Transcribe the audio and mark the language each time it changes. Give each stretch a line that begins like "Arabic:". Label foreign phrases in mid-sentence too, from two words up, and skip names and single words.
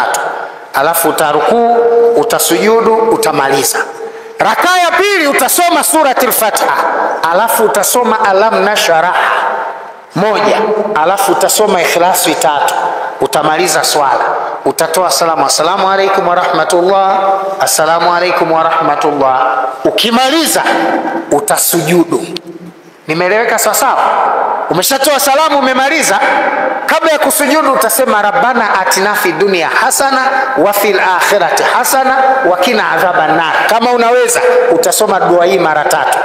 Swahili: Alafu utarukuu, utasujudu, utamaliza. Rakaa ya pili utasoma surati al-Fatiha, alafu utasoma alam nashrah 1, alafu utasoma Ikhlasi 3, utamaliza swala. Utatoa salamu,
Arabic: السلام عليكم ورحمة الله السلام عليكم ورحمة الله, assalamu alaikum wa rahmatullah.
Swahili: Ukimaliza utasujudu. Nimeeleweka sawa sawa? Umeshatoa salamu, umemaliza. Kabla ya kusujudu utasema
Arabic: ربنا آتنا في الدنيا حسنة وفي الآخرة حسنة وقنا عذاب النار.
Swahili: Kama unaweza utasoma dua hii mara 3.